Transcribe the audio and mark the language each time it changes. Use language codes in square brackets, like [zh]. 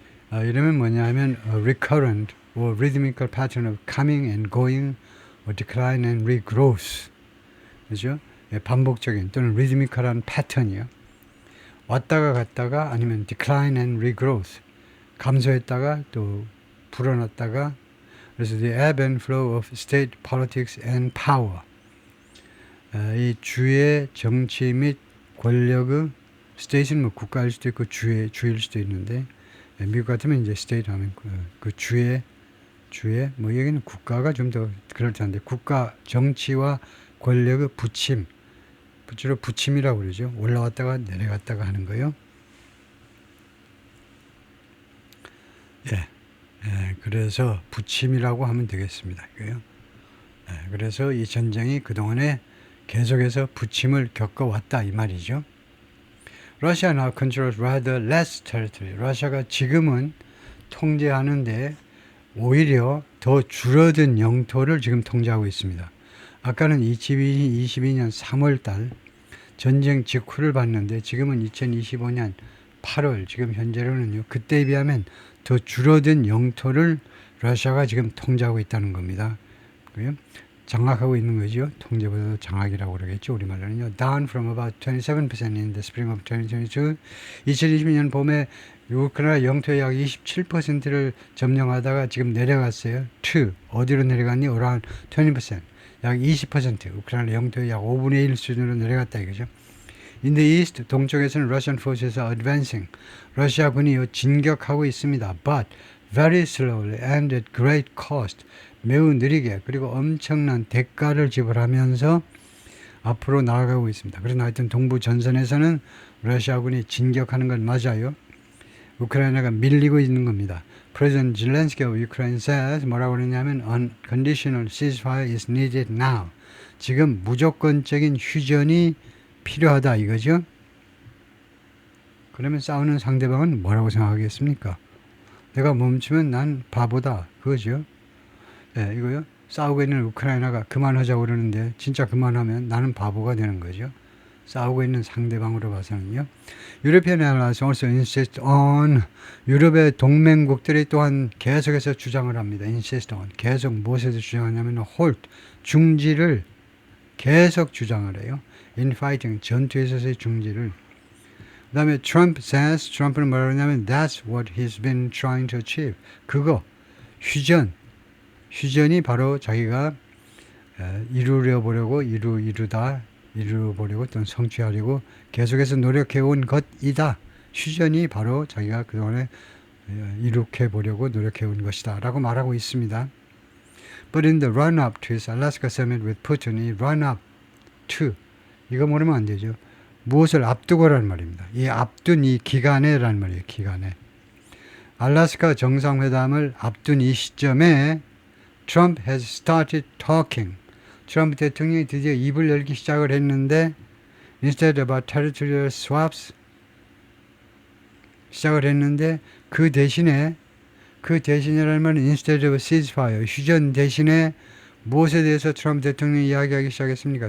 [ko] 이러면 뭐냐 하면 [en] recurrent or rhythmical pattern of coming and going or decline and regrowth. [ko] 그죠? 반복적인 또는 rhythmical한 패턴이요. 왔다가 갔다가 아니면 [en] decline and regrowth. [ko] 감소했다가 또 불어났다가 그래서 [en] the ebb and flow of state politics and power. [ko] 이 주의 정치 및 권력의 state는 뭐 국가일 수도 있고 주일 수도 있는데 미국 같으면 이제 state 하면 그 주의 뭐 여기는 국가가 좀 더 그럴듯한데 국가 정치와 권력의 주로 부침이라고 그러죠. 올라왔다가 내려갔다가 하는 거요. 그래서 부침이라고 하면 되겠습니다. 이거요. 그래서 이 전쟁이 그동안에 계속해서 부침을 겪어왔다 이 말이죠. [en] Russia now controls rather less territory. [ko] 러시아가 지금은 통제하는데 오히려 더 줄어든 영토를 지금 통제하고 있습니다. 아까는 22년 3월 달 전쟁 직후를 봤는데 지금은 2025년 8월 지금 현재로는요. 그때에 비하면 더 줄어든 영토를 러시아가 지금 통제하고 있다는 겁니다. 장악하고 있는 거죠. 통제보다도 장악이라고 그러겠죠. 우리말로는요. [en] Down from about 27% in the spring of 2022. [ko] 2022년 봄에 우크라이나 영토의 약 27%를 점령하다가 지금 내려갔어요. to 어디로 내려갔니? [en] around 20%. [ko] 약 20%. 우크라이나 영토의 약 5분의 1 수준으로 내려갔다 이거죠. [en] In the east, [ko] 동쪽에서는 [en] Russian forces are advancing. [ko] 러시아군이 진격하고 있습니다. [en] But very slowly and at great cost. [ko] 매우 느리게 그리고 엄청난 대가를 지불하면서 앞으로 나아가고 있습니다. 그러나 하여튼 동부 전선에서는 러시아군이 진격하는 건 맞아요. 우크라이나가 밀리고 있는 겁니다. [en] President Zelensky of Ukraine says [ko] 뭐라고 그러냐면 [en] unconditional ceasefire is needed now. [ko] 지금 무조건적인 휴전이 필요하다 이거죠. 그러면 싸우는 상대방은 뭐라고 생각하겠습니까? 내가 멈추면 난 바보다 그거죠. 네, 이거요. 싸우고 있는 우크라이나가 그만하자고 그러는데 진짜 그만하면 나는 바보가 되는 거죠. 싸우고 있는 상대방으로 봐서는요. [en] European allies also insist on [ko] 유럽의 동맹국들이 또한 계속해서 주장을 합니다. insist on 계속 무엇에서 주장하냐면 halt 중지를 계속 주장을 해요. in fighting 전투에서의 중지를. 그 다음에 [en] Trump says [ko] 트럼프는 뭐라고 하냐면 [en] that's what he's been trying to achieve. [ko] 그거 휴전이 바로 자기가 이루보려고 또는 성취하려고 계속해서 노력해온 것이다. 휴전이 바로 자기가 그동안에 이룩해보려고 노력해온 것이다 라고 말하고 있습니다. [en] But in the run-up to his Alaska summit with Putin, 이 run-up to [ko] 이거 모르면 안 되죠. 무엇을 앞두고라는 말입니다. 이 앞둔 이 기간에라는 말이에요. 기간에. 알래스카 정상회담을 앞둔 이 시점에 [en] Trump has started talking. [ko] 트럼프 대통령이 드디어 입을 열기 시작을 했는데 [en] instead about territorial swaps [ko] 시작을 했는데 그 대신이라는 말은 [en] instead of ceasefire [ko] 휴전 대신에 무엇에 대해서 트럼프 대통령이 이야기하기 시작했습니까?